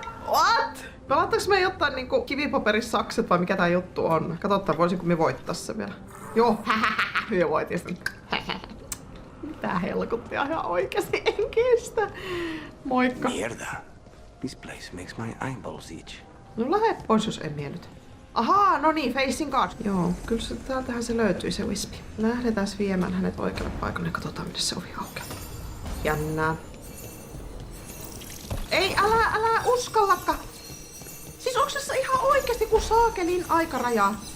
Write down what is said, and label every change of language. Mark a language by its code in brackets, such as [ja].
[fi] What? Pelataanko me jotain niinku kivipaperissakset vai mikä tää juttu on? Katsotaan, voisinko me voittaa se vielä. Joo, me voitin sen. Mitä helkuttia ihan oikeesti, en kestä. Moikka. [es] Mierda. [en] This place makes my eyeballs itch. [fi] No lähde pois, jos en nyt. Ahaa, no niin, facing god. Joo, kyllä se, täältähän se löytyi se wispi. Lähdetään viemään hänet oikealle paikalle ja katsotaan, miten se ovi aukeaa. Jännää. Ei, älä uskallakaan. Siis onks tässä ihan oikeesti kun saakelin aikaraja?